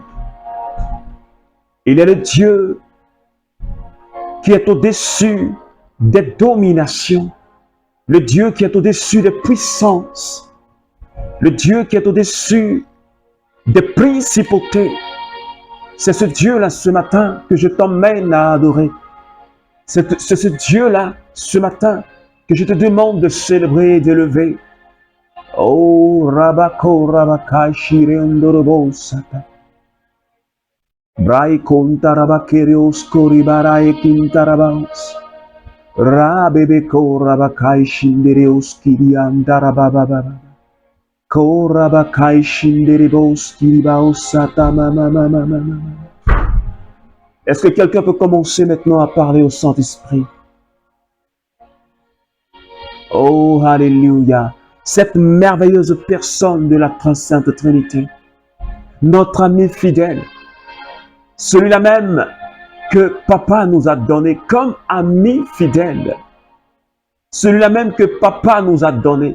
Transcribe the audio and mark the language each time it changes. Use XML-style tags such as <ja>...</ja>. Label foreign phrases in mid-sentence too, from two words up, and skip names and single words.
<fr>Il est le Dieu qui est au-dessus des dominations, le Dieu qui est au-dessus des puissances, le Dieu qui est au-dessus des principautés. C'est ce Dieu-là ce matin que je t'emmène à adorer. C'est ce Dieu-là ce matin que je te demande de célébrer et d'élever. Oh, Rabako Rabakai Shireondorobo Sata. Brai Kontarabakereos Koribarai Kintarabaus. Rabebeko Rabakai Shindereos Kiriandarabababa. Korabakai Shinderebos Kiribaos Sata Mama. Est-ce que quelqu'un peut commencer maintenant à parler au Saint-Esprit? Oh, alléluia. Cette merveilleuse personne de la Très-Sainte Trinité, notre ami fidèle, celui-là même que Papa nous a donné comme ami fidèle, celui-là même que Papa nous a donné.</fr>